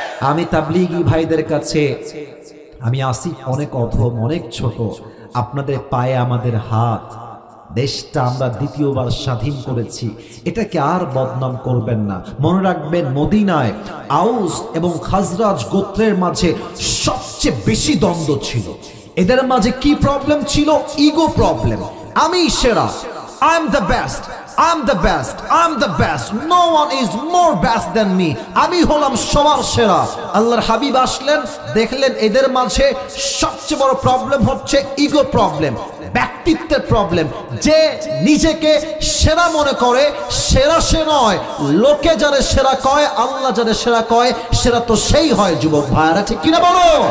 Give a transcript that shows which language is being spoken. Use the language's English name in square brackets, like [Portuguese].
[Bangla] আমি তাবলীগী ভাইদের কাছে আমি আসি অনেক অধম, অনেক ছোট, আপনাদের পায়ে আমাদের হাত। দেশটা আমরা দ্বিতীয়বার স্বাধীন করেছি, এটাকে আর বদনাম করবেন না। মনে রাখবেন, মদিনায় আউস এবং খাজরাজ গোত্রের মাঝে সবচেয়ে বেশি দ্বন্দ্ব ছিল। এদের মাঝে কি প্রবলেম ছিল? Ego problem. আমি সেরা, [English] I am the best, I am the best, I am the best, no one is more best than me, [Bangla] আমি হলাম সবার সেরা। আল্লাহর হাবিব আসলেন, দেখলেন এদের মাঝে সবচেয়ে বড় প্রবলেম হচ্ছে ইগো প্রবলেম, ব্যক্তিত্বের প্রবলেম। যে নিজেকে সেরা মনে করে, সেরা সে নয়। লোকে যারা সেরা কয়, আল্লাহ যারা সেরা কয়, সেরা তো সেই হয় যুবক ভাইরা, ঠিক কিনা বলো?